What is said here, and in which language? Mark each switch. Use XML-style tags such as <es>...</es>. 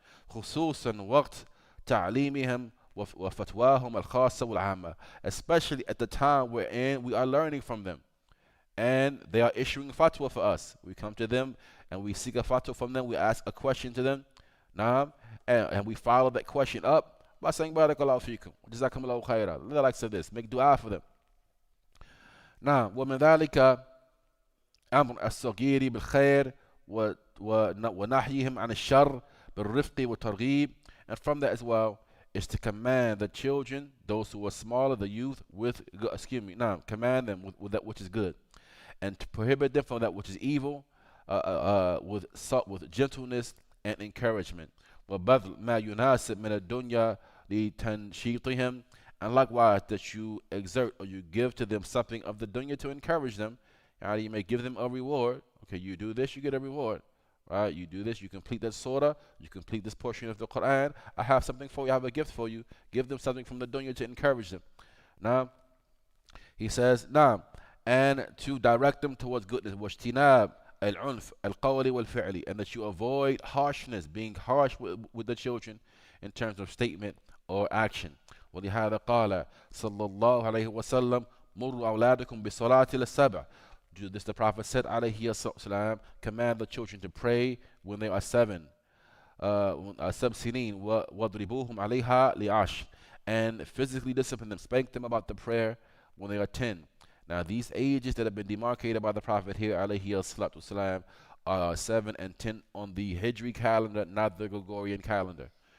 <ar>خُصُوصًا وَقْتَ تَعْلِيمِهِمْ وَفَتْوَاهُمْ الْخَاصَّةَ وَالْعَامَّةَ,</ar> <en>especially at the time wherein we are learning from them and they are issuing fatwa for us. We come to them and we seek a fatwa from them. We ask a question to them, and we follow that question up by saying barakallahu feekum, jazakumullahu khaira, the likes of this, make dua for them.</en> <ar>نعم ومن ذلك أمر الصغير بالخير ونحيهم عن الشر بالرفق والترغيب.</ar> <en>And from that as well is to command the children, those who are smaller, the youth, with excuse me, no, command them with that which is good, and to prohibit them from that which is evil, with gentleness and encouragement.</en> <ar>وبذل ما يناسب من الدنيا لتنشيطهم,</ar> <en>and likewise that you exert or you give to them something of the dunya to encourage them. You may give them a reward. Okay, you do this, you get a reward. Right? You do this, you complete that surah, you complete this portion of the Quran. I have something for you, I have a gift for you. Give them something from the dunya to encourage them. Now, he says, now, and to direct them towards goodness.</en> <ar>واجتناب العنف القولي والفعلي,</ar> <en>and that you avoid harshness, being harsh with the children in terms of statement or action.</en> <ar>ولهذا قال صلى الله عليه وسلم مروا أولادكم بالصلاة للسبع.</ar> <en>This the Prophet said, alayhi salam, command the children to pray when they are 7.</en> <ar>سنين وَضْرِبُوهُمْ عَلَيْهَا لِعَشْرٍ,</ar> <en>and physically discipline them, spank them about the prayer when they are 10. Now these ages that have been demarcated by the Prophet here, alayhi salam, are 7 and 10 on the Hijri calendar, not the Gregorian calendar.</en>